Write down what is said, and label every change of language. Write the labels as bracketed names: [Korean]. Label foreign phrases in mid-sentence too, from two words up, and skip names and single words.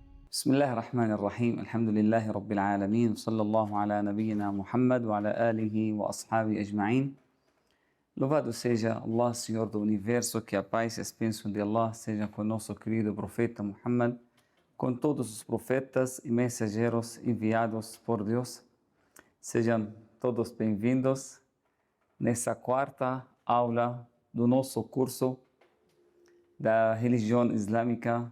[Arabic] بسم الله الرحمن الرحيم الحمد لله رب العالمين صلى الله على نبينا Muhammad وعلى آله وأصحابه أجمعين. [Portuguese] Louvado seja Allah, Senhor do Universo, que a paz e as bênçãos de Allah sejam com nosso querido profeta Muhammad, com todos os profetas e mensageiros enviados por Deus. Sejam todos bem-vindos nessa quarta aula do nosso curso da religião islâmica,